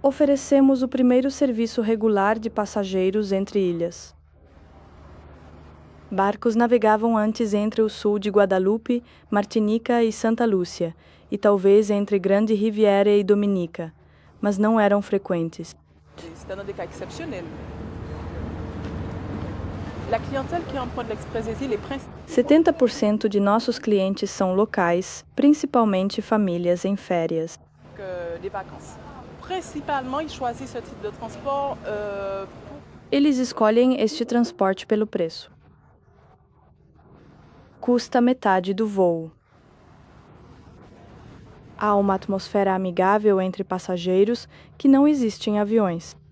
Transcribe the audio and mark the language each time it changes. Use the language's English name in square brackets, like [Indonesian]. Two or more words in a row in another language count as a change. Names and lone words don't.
[Portuguese] Oferecemos o primeiro serviço regular de passageiros entre ilhas. Barcos navegavam antes entre o sul de Guadalupe, Martinica e Santa Lúcia, e talvez entre Grande Riviera e Dominica, mas não eram frequentes. [French] C'est un des cas exceptionnels. La clientèle qui emprunte l'Express des Îles est principalement [Portuguese] 70% de nossos clientes são locais, principalmente famílias em férias. [French] des vacances. Principalement, ils choisissent ce type de transport [Portuguese] Eles escolhem este transporte pelo preço. Custa metade do voo. Há uma atmosfera amigável entre passageiros que não existe em aviões.